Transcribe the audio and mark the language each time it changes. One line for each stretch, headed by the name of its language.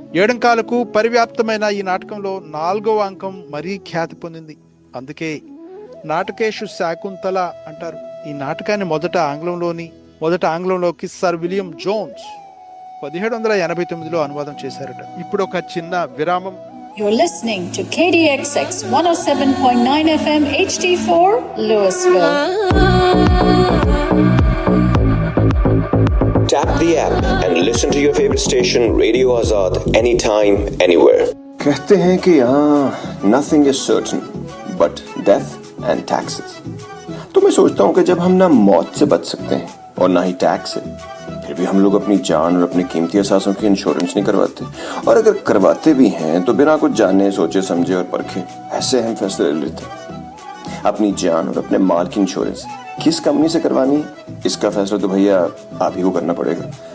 Telugu: ఏడంకాలకు పరివ్యాప్తమైన ఈ నాటకంలో 4వ అంకం మరీ ఖ్యాతి పొందింది. అందుకే నాటకేషు శాకుంతల అంటారు. ఈ నాటకాన్ని మొదట ఆంగ్లంలోకి సర్ విలియం జోన్స్ 1789లో అనువాదం చేశారట. ఇప్పుడు ఒక చిన్న విరామం.
English: You're listening to KDXX 107.9 FM HD4 Louisville. Tap the app and listen to your favorite station Radio Azad anytime, anywhere.
Hindi: कहते हैं कि यहाँ
English: nothing is certain but death and taxes.
Hindi: तो मैं सोचता हूँ कि जब हम ना मौत से बच सकते हैं और ना ही टैक्स से, फिर भी हम लोग अपनी जान और अपने कीमती असासों की इंश्योरेंस नहीं करवाते, और अगर करवाते भी हैं तो बिना कुछ जाने सोचे समझे और परखे ऐसे हम फैसले ले लेते हैं। अपनी जान और अपने माल की इंश्योरेंस किस कंपनी से करवानी है, इसका फैसला तो भैया आप ही को करना पड़ेगा।